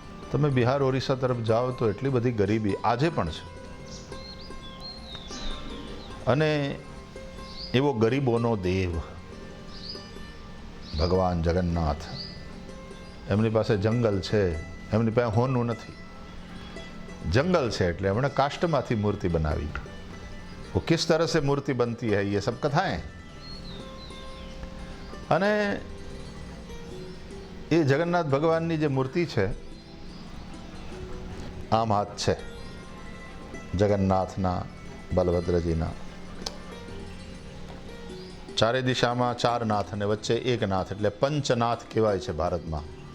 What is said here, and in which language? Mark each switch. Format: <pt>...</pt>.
<gu>તમે બિહાર ઓરિસ્સા તરફ જાઓ તો એટલી બધી ગરીબી આજે પણ છે, અને એવો ગરીબોનો દેવ ભગવાન જગન્નાથ. એમની પાસે જંગલ છે, એમની પાસે હોનું નથી,</gu> <hi>जंगल से</hi> <gu>એટલે એમણે કાષ્ટમાંથી મૂર્તિ બનાવી.</gu> <hi>वो किस तरह से मूर्ति बनती है ये सब कथाएं.</hi> <gu>અને એ જગન્નાથ ભગવાનની જે મૂર્તિ છે, આમ હાથ છે જગન્નાથના, બલભદ્રજીના, ચારે દિશામાં ચાર નાથ અને વચ્ચે એક નાથ, એટલે પંચનાથ કહેવાય છે ભારતમાં.</gu>